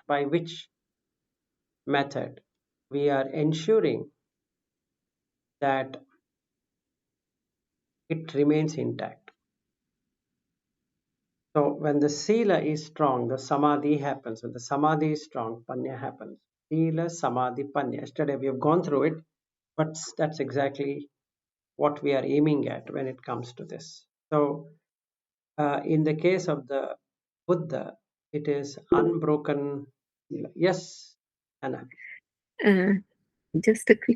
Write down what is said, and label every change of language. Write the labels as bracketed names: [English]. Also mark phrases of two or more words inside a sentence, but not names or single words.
[English] By which method? We are ensuring that it remains intact. So when the sila is strong, the samadhi happens. When the samadhi is strong, panya happens. [Pali] Sila, samadhi, panya. [English] Yesterday we have gone through it, but that's exactly what we are aiming at when it comes to this. So in the case of the Buddha, it is unbroken sila. Yes, Anna. Uh, just a quick.